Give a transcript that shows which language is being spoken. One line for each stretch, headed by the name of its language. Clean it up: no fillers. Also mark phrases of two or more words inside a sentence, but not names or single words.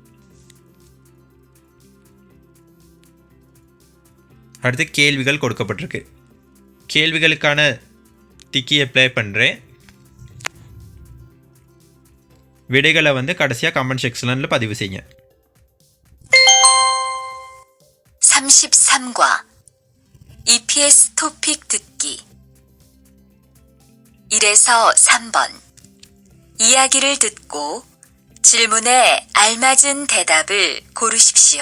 Tamil: அடுத்து கேள்விகள் கொடுக்கப்பட்டிருக்கு. கேள்விகளுக்கான டிக்கியை ப்ளே பண்ணுறேன். விடைகளை வந்து கடைசியாக
English: comment section
Tamil: பதிவு செய்யுங்க.
Korean: 33과 EPS 토픽 듣기 1에서 3번 이야기를 듣고 질문에 알맞은 대답을 고르십시오.